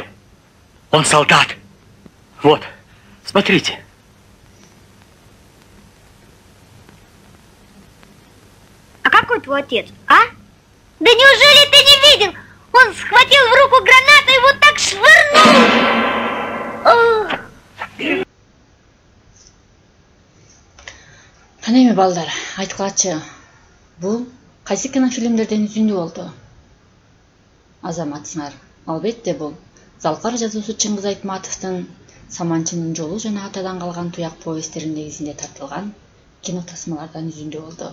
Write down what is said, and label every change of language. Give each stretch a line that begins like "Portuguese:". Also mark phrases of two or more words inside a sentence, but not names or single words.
Russian: Он солдат. Вот, смотрите. А какой твой отец, а? Да неужели ты не видел? Он схватил в руку гранату и вот так швырнул.
Kyrgyz: Канеме балдар, айткылачы. Бул кайсы кинофильмдерден үзүндүү болду? Азаматсыңар. Албетте бул Залкар жазуучу Чыңгыз Айтматовдун Саманчынын жолу жана Атадан калган туяк повесттерин негизинде тартылган кино тасмалардан үзүндүү болду.